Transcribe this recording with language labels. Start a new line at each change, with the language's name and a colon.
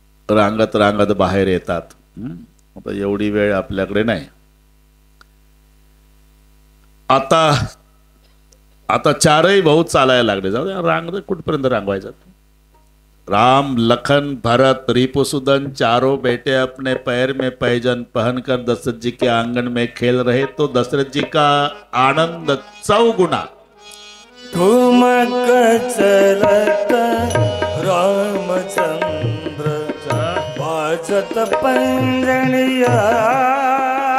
Marathi: रांगत रांगत बाहेर येतात. आता एवढी वेळ आपल्याकडे नाही. आता 4ही भाऊ चालायला लागले. जाऊ द्या, रांग कुठपर्यंत रांगवायचं.
Hindi: राम लखन भरत रिपुसुदन चारों बेटे अपने पैर में पैजन पहनकर दशरथ जी के आंगन में खेल रहे तो दशरथ जी का आनंद चौगुना. ठुमक चलत रामचंद्र बाजत पंजनिया.